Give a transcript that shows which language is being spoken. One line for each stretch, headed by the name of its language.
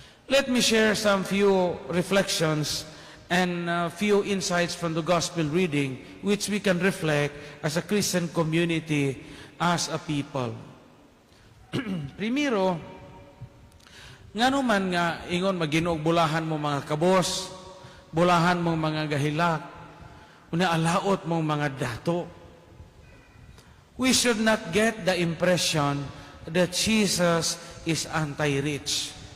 English: Let me share some few reflections and few insights from the gospel reading which we can reflect as a Christian community, as a people.
Cebuano: Primero, ngano man nga ingon maginog bulahan mo mga kabos, bulahan mo mga gahilak, una alaot mo mga dato.
English: We should not get the impression that Jesus is anti-rich.